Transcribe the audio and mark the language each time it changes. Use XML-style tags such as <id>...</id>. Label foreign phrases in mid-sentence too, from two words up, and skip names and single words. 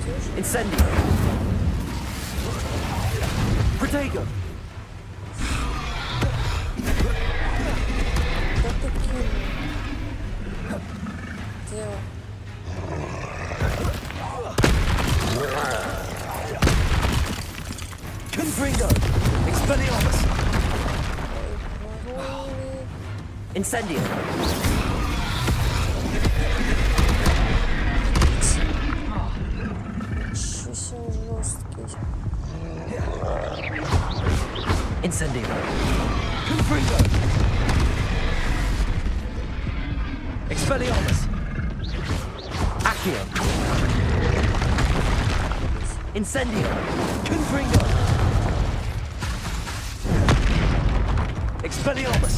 <ru>Incendio. Protego. Да ты кинул. Дело. Confringo. Expelliarmus. Вороны. Incendio. Ничего себе он жесткий. Incendio. Confringo. Expelliarmus. Accio. Incendio. Confringo. Expelliarmus.</ru>